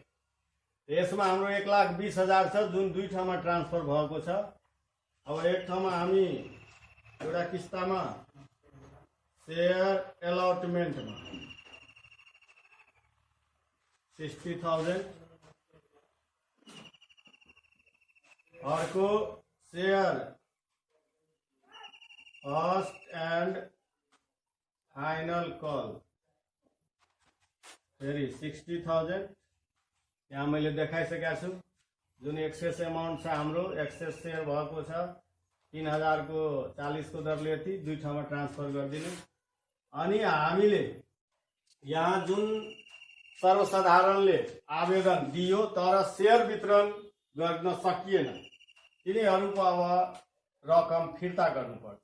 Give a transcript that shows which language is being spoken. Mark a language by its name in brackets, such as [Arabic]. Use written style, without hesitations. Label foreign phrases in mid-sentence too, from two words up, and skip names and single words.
[Nepali] यसमा हाम्रो 1,20,000 छ जुन दुई ठाउँमा ट्रान्सफर भएको छ। अब एक ठाउँमा हामी एउटा किस्तामा शेयर अलॉटमेन्टमा 60,000, अर्को शेयर [English] first and final call [Nepali] फेरि 60,000 यहाँ मैले देखाइसकेको छु। जुन [English] excess amount [Nepali] छ हाम्रो एक्सेस सेयर भएको छ 3,000 को 40 को दरले यति दुई ठाउँमा ट्रान्सफर गरिदिनु। अनि हामीले यहाँ जुन सर्वसाधारणले आवेदन दियो तर सेयर वितरण गर्न सकिएन तिनीहरूको अब रकम फिर्ता गर्नुपर्छ।